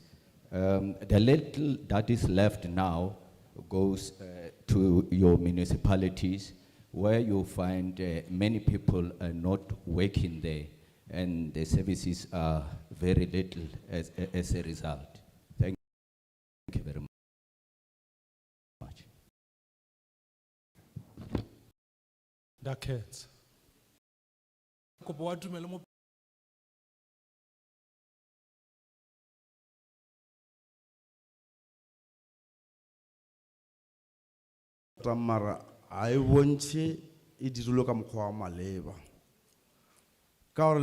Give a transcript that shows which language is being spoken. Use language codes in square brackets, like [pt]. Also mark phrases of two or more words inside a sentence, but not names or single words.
[en] The little that is left now goes to your municipalities, where you find many people are not working there, and the services are very little as a result. Thank you very much. Dakets. [nso] Mara a e bontšhe e dirilwe ka mokgwa wa maleba ka gore